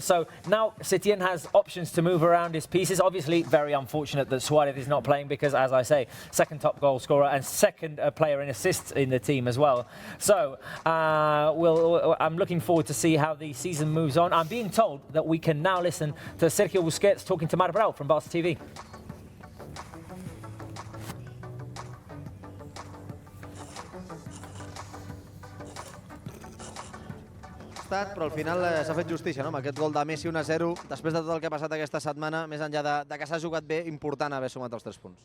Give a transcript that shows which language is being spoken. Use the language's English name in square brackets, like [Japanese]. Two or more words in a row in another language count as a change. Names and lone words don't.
[English] So now Setien has options to move around his pieces. Obviously, very unfortunate that Suarez is not playing because, as I say, second top goal scorer and second player in assists in the team as well. So I'm looking forward to see how the season moves on. I'm being told that we can now listen to Sergio Busquets talking to Marc Brau from Barça TV. [Catalan] Però al final s'ha fet justícia, no? Amb aquest gol de Messi 1-0, després de tot el que ha passat aquesta setmana, més enllà de que s'ha jugat bé, important haver sumat els 3 punts.